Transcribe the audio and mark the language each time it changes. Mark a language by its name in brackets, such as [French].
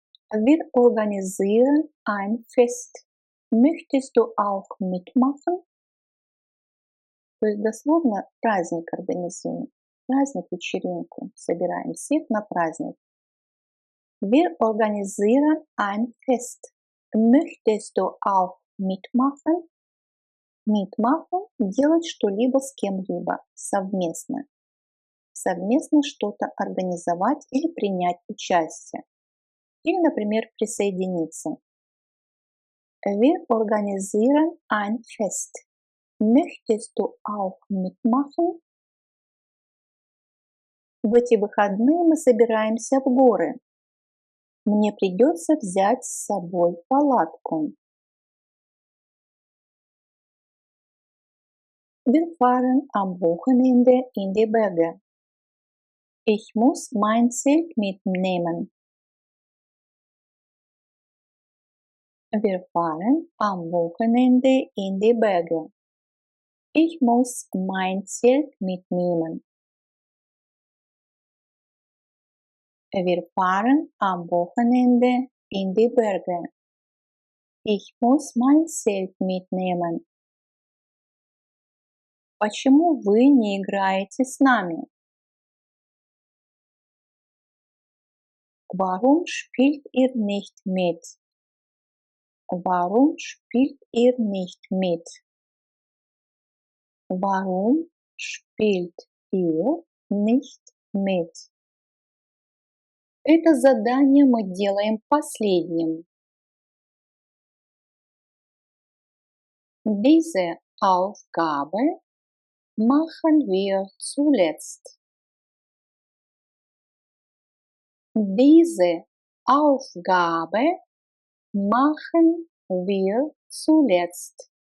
[German] Wir organisieren ein Fest. Möchtest du auch mitmachen? [Russian] То есть дословно праздник организуем. Праздник, вечеринку. Собираем всех на праздник. [German] Wir organisieren ein Fest. Möchtest du auch mitmachen? [Russian] Mitmachen – делать что-либо с кем-либо совместно. Совместно что-то организовать или принять участие. Или, например, присоединиться. [German] Wir organisieren ein Fest. Möchtest du auch mitmachen? [Russian] В эти выходные мы собираемся в горы. Мне придется взять с собой палатку. [German] Wir fahren am Wochenende in die Berge. Ich muss mein Zelt mitnehmen. Wir fahren am Wochenende in die Berge. Ich muss mein Zelt mitnehmen. Wir fahren am Wochenende in die Berge. Ich muss mein Zelt mitnehmen. [Russian] Почему вы не играете с нами? [German] Warum spielt ihr nicht mit? Warum spielt ihr nicht mit? Warum spielt ihr nicht mit? [Russian] Это задание мы делаем последним. [German] Diese Aufgabe machen wir zuletzt. Diese Aufgabe machen wir zuletzt.